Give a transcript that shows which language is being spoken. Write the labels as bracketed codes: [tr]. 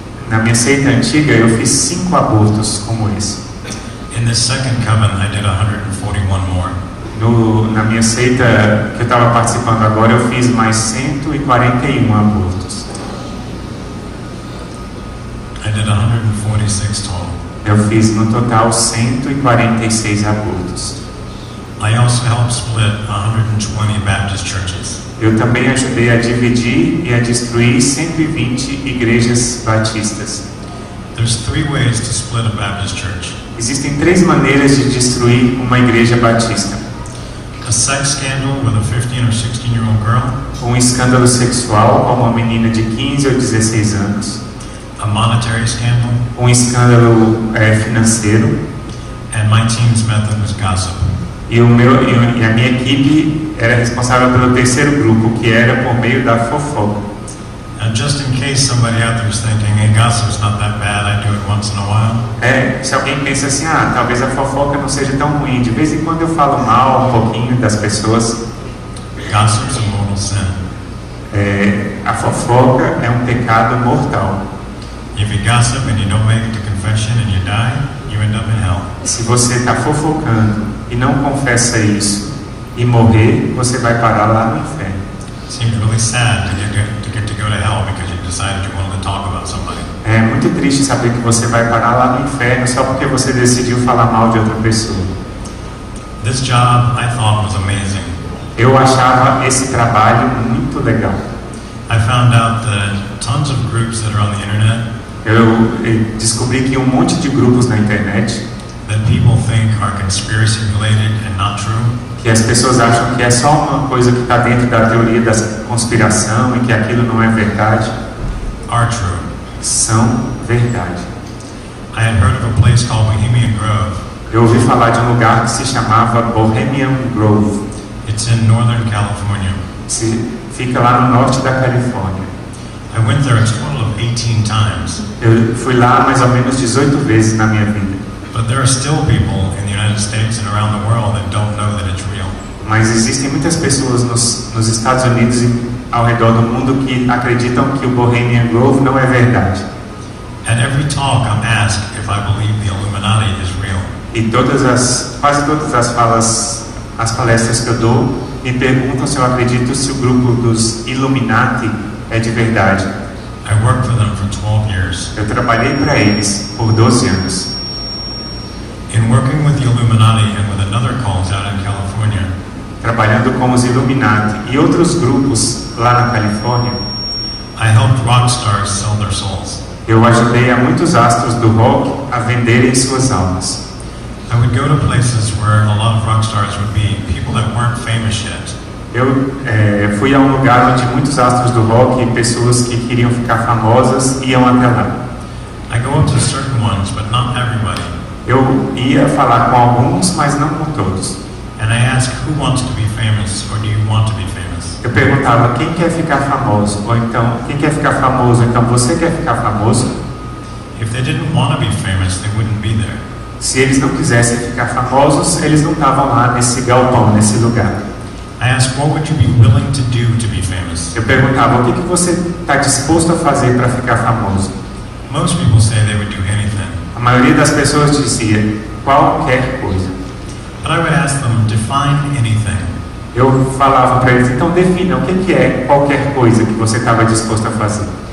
[pt] na minha seita antiga eu fiz 5 abortos como esse. [en] In this second coven, I did 141 more. [pt] Na minha seita que eu estava participando agora, eu fiz mais 141 abortos. [en] I did 146 total. [pt] Eu fiz no total 146 abortos. [en] I also helped split 120 Baptist churches. [pt] Eu também ajudei a dividir e a destruir 120 igrejas batistas. [en] There's 3 ways to split a Baptist church. [pt] Existem 3 maneiras de destruir uma igreja batista. [en] A sex scandal with a 15 or 16-year-old girl. [pt] Um escândalo sexual com uma menina de 15 ou 16 anos. [en] A monetary scandal. [pt] Um escândalo financeiro. [en] And my team's method was gossip. [pt] E a minha equipe era responsável pelo terceiro grupo, que era por meio da fofoca. [en] And just in case somebody out there is thinking, hey, gossip's not that bad, I do it once in a while. [pt] Se alguém pensa assim, talvez a fofoca não seja tão ruim, de vez em quando eu falo mal um pouquinho das pessoas. [en] Gossip's a mortal sin. [pt] A fofoca é um pecado mortal. [en] If you gossip and you don't make it to confession and you die, you end up in hell. [pt] Se você está fofocando e não confessa isso e morrer, você vai parar lá no inferno. [en] Seems really sad to get to go to hell because you decided you wanted to talk about somebody. [pt] É muito triste saber que você vai parar lá no inferno só porque você decidiu falar mal de outra pessoa. [en] This job I thought was amazing. [pt] Eu achava esse trabalho muito legal. [en] I found out that tons of groups that are on the internet [pt] Eu descobri que um monte de grupos na internet [en] that people think are conspiracy related and not true. [pt] Que as pessoas acham que é só uma coisa que está dentro da teoria da conspiração e que aquilo não é verdade. [en] Are true. [pt] São verdade. [en] I had heard of a place called Bohemian Grove. [pt] Eu ouvi falar de um lugar que se chamava Bohemian Grove. [en] It's in Northern California. [pt] Fica lá no norte da Califórnia. [en] I went there a total of 18 times. [pt] Eu fui lá mais ou menos 18 vezes na minha vida. [en] But there are still people in the United States and around the world that don't know that it's real. [pt] Mas existem muitas pessoas nos Estados Unidos e ao redor do mundo que acreditam que o Bohemian Grove não é verdade. [en] At every talk I'm asked if I believe the Illuminati is real. [pt] E quase todas as palestras que eu dou me perguntam se eu acredito se o grupo dos Illuminati é de verdade. [en] I worked for them for 12 years. [pt] Eu trabalhei para eles por 12 anos. [en] In working with the Illuminati and with another cult out in California, [pt] trabalhando com os Illuminati e outros grupos lá na Califórnia, [en] I helped rock stars sell their souls. [pt] Eu ajudei a muitos astros do rock a venderem suas almas. [en] I would go to places where a lot of rock stars would be people that weren't famous yet. [pt] Eu fui a um lugar onde muitos astros do rock e pessoas que queriam ficar famosas iam até lá. [en] I go up to certain ones, but not everybody. [pt] Eu ia falar com alguns, mas não com todos. [en] And I ask, who wants to be famous, or do you want to be famous? [pt] Eu perguntava, quem quer ficar famoso? Ou então, quem quer ficar famoso? Então, você quer ficar famoso? [en] If they didn't want to be famous, they wouldn't be there. [pt] Se eles não quisessem ficar famosos, eles não estavam lá nesse galpão, nesse lugar. [en] I I asked, what would you be willing to do to be famous? [pt] Eu perguntava, o que você está disposto a fazer para ficar famoso? [en] Most people say they would do anything. [pt] A maioria das pessoas dizia qualquer coisa. [en] But I would ask them, define anything. [pt] Eu falava para eles, então defina o que é qualquer coisa que você estava disposto a fazer.